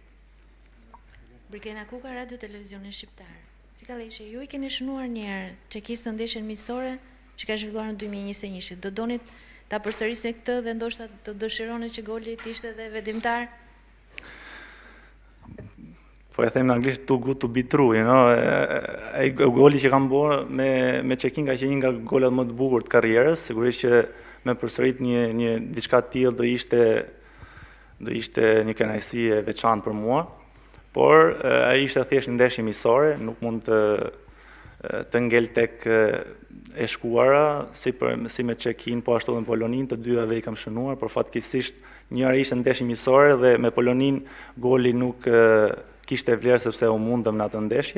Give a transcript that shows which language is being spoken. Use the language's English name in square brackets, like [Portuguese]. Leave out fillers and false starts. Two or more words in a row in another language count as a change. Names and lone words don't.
[Albanian] Brikena Kuka, Radio Televizionin Shqiptar. Si ka thënë, ju i keni shënuar një herë Çekisë në ndeshjen miqësore që ka zhvilluar në 2021. Do donit ta përsërisni këtë dhe ndoshta të dëshironi që goli të ishte edhe vendimtar? Po e them në anglisht [English] too good to be true, you know. [Albanian] Ai goli që kam bërë me Çekin ka qenë një nga golat më të bukur të karrierës, sigurisht që me përsërit një diçka të tillë do ishte një kënaqësi e veçantë për mua, por ai ishte thjesht një ndeshje miqësore, nuk mund të ngel tek e shkuara, si me Çekin, po ashtu dhe me Poloninë, të dyave i kam shënuar, por fatkeqësisht njëra ishte ndeshje miqësore dhe me Poloninë goli nuk kishte vlerë sepse u mundëm në atë ndeshje.